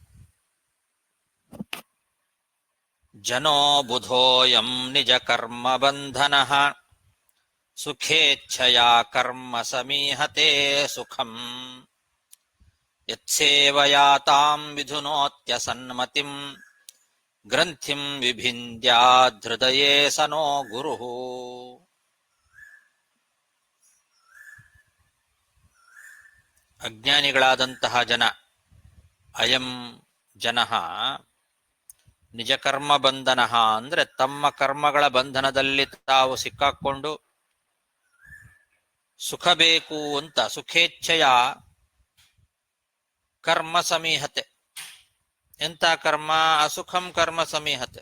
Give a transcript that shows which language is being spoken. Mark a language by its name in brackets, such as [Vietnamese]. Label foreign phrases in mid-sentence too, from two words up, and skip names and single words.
[Sanskrit] ಜನೋ ಬುಧೋಯಂ ನಿಜ ಕರ್ಮ ಬಂಧನಃ ಸುಖೇಚ್ಛಯಾ ಕರ್ಮ ಸಮೀಹತೆ ಸುಖಂ ಯತ್ಸೇವಯಾ ತಾಂ ವಿಧುನೋತ್ಯ ಸನ್ಮತಿಂ ಗ್ರಂಥಿಂ ವಿಭಿಂದ್ಯಾಧೃದಯೇ ಸನೋ ಗುರುಃ. [Kannada] ಅಜ್ಞಾನಿಗಳಾದಂತಹ ಜನ, [Sanskrit] ಅಯಂ ಜನಃ ನಿಜ ಕರ್ಮ ಬಂಧನಃ [Kannada] ಅಂದ್ರೆ ತಮ್ಮ ಕರ್ಮಗಳ ಬಂಧನದಲ್ಲಿ ತಾವು ಸಿಕ್ಕಾಕೊಂಡು ಸುಖ ಬೇಕು ಅಂತ [Sanskrit] ಸುಖೇಚ್ಛೆಯ ಕರ್ಮ ಸಮೀಹತೆ. [Kannada] ಎಂತ ಕರ್ಮ? [Sanskrit] ಅಸುಖಂ ಕರ್ಮ ಸಮೀಹತೆ.